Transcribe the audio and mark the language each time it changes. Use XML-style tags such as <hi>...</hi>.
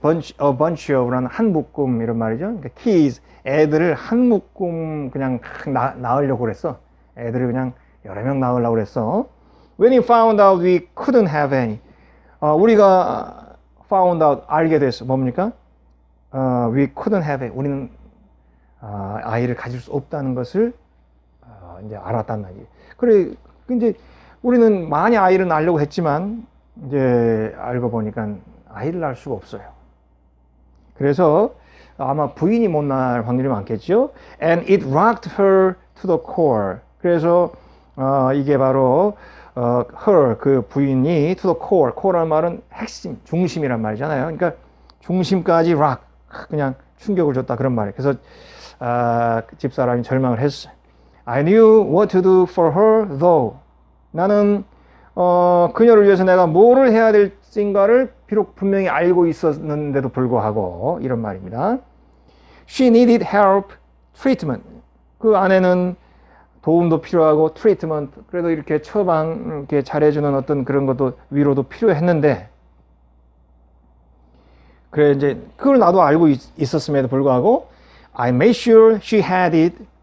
<ko>a bunch of라는 한 묶음 이런 말이죠. 그러니까 kids, 애들을 한 묶음 그냥 낳으려고 그랬어. 애들을 그냥 여러 명 낳으려고 그랬어.</ko> <en>When we found out we couldn't have any.</en> <ko>우리가 found out, 알게 됐어. 뭡니까?</ko> <en>We couldn't have it.</en> <ko>우리는 아이를 가질 수 없다는 것을 이제 알았단 말이에요. 그래, 이제 우리는 많이 아이를 낳으려고 했지만 이제 알고 보니까 아이를 낳을 수가 없어요. 그래서 아마 부인이 못 낳을 확률이 많겠죠.</ko> <en>And it rocked her to the core.</en> <ko>그래서 이게 바로 her 그 부인이</ko> <en>to the core.</en> <ko>core라는 말은 핵심, 중심이란 말이잖아요. 그러니까 중심까지 rock 그냥 충격을 줬다 그런 말이에요. 그래서 집사람이 절망을 했어요.</ko> <en>I knew what to do for her though.</en> <ko>나는 그녀를 위해서 내가 뭐를 해야 될지인가를 비록 분명히 알고 있었는데도 불구하고 이런 말입니다.</ko> <en>She needed help, treatment.</en> <ko>그 아내는 도움도 필요하고 treatment, 그래도 이렇게 처방 이렇게 잘해주는 어떤 그런 것도 위로도 필요했는데 그래 이제 그걸 나도 알고 있었음에도 불구하고</ko> <en>I made sure she had it.</en>